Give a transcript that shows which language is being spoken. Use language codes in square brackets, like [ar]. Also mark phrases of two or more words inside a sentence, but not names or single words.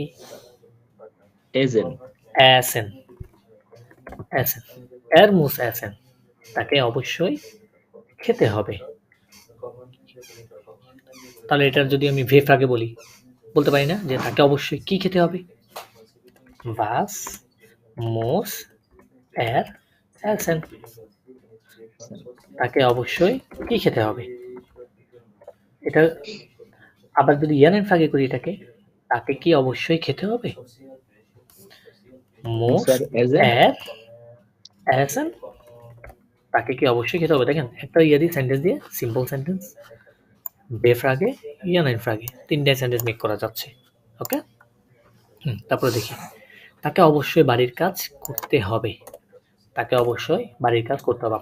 [de] essen [bn] অ্যাসেন, [de] er muss essen [bn] তাকে অবশ্যই খেতে হবে। তাহলে এটার যদি আমি ভেফ আগে বলতে পারি না যে তাকে অবশ্যই কি খেতে হবে? [de] Was muss er essen, [bn] তাকে অবশ্যই কি খেতে হবে। এটা আবার যদি ইয়ানের ফাঁকে করি এটাকে, তাকে কি অবশ্যই খেতে হবে? [de] muss Muss essen er essen, [bn] তাকে কি অবশ্যই খেতে হবে। দেখেন একটা ইয়ে দিয়ে সেন্টেন্স দিয়ে [en] simple sentence [bn] বে ফ্রাগে ইয়ানের ফ্রাগে তিনটা সেন্টেন্স মেক করা যাচ্ছে। ওকে, তারপরে দেখি তাকে অবশ্যই বাড়ির কাজ করতে হবে, তাকে অবশ্যই বাড়ির কাজ করতে হবে।